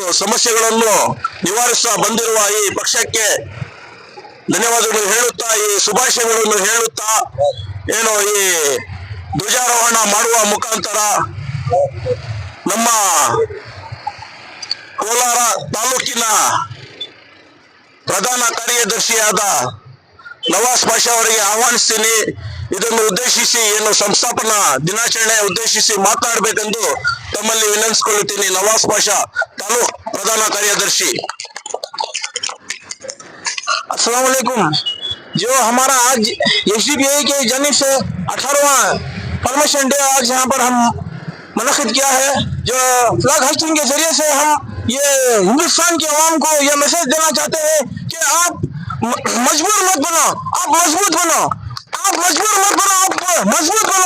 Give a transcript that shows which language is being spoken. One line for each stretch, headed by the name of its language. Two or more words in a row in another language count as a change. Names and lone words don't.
Kannada: ಸಮಸ್ಯೆಗಳನ್ನು ನಿವಾರಿಸುತ್ತಾ ಬಂದಿರುವ ಈ ಪಕ್ಷಕ್ಕೆ ಧನ್ಯವಾದಗಳು ಹೇಳುತ್ತಾ, ಈ ಶುಭಾಶಯಗಳನ್ನು ಹೇಳುತ್ತಾ, ಏನು ಈ ಧ್ವಜಾರೋಹಣ ಮಾಡುವ ಮುಖಾಂತರ ನಮ್ಮ ಕೋಲಾರ ತಾಲೂಕಿನ ಪ್ರಧಾನ ಕಾರ್ಯದರ್ಶಿಯಾದ ನವಾಜ್ ಪಾಷಾ ಅವರಿಗೆ ಆಹ್ವಾನಿಸ್ತೀನಿ. ಇದನ್ನು ಉದ್ದೇಶಿಸಿ ಏನು ಸಂಸ್ಥಾಪನಾ ದಿನಾಚರಣೆ ಉದ್ದೇಶಿಸಿ ಮಾತನಾಡಬೇಕೆಂದು ತಮ್ಮಲ್ಲಿ ವಿನಂತಿಸಿಕೊಳ್ಳುತ್ತೀನಿ. ನವಾಜ್ ಪಾಷಾ, ತಾಲೂಕ್ ಪ್ರಧಾನ ಕಾರ್ಯದರ್ಶಿ.
Arabic: السلام علیکم.
Urdu: جو ہمارا آج SDPI کے جانب سے 18واں
English: formation day
Urdu: آج یہاں پر ہم منعقد کیا ہے. جو
English: flag hoisting
Urdu: کے ذریعے سے ہم یہ ہندوستان کے عوام کو یہ میسج دینا چاہتے ہیں کہ آپ مجبور مت بنو، آپ مضبوط بنو، آپ مجبور مت بنو، آپ مضبوط بنو.